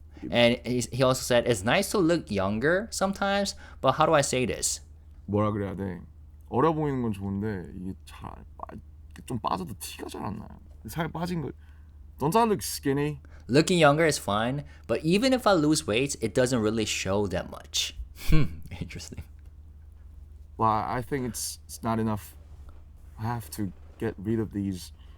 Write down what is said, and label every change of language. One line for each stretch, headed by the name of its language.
English: And he also said, it's nice to look younger sometimes, but how do I say this?
Korean: 뭐라 그래야 돼? 어려 보이는 건 좋은데 이게 좀 빠져도 티가 잘 안 나요. 살 빠진 거.
English: Don't I look skinny? Looking younger is fine, but even if I lose weight, it doesn't really show that much. Interesting. Well, I think it's not enough. I have to get rid of these.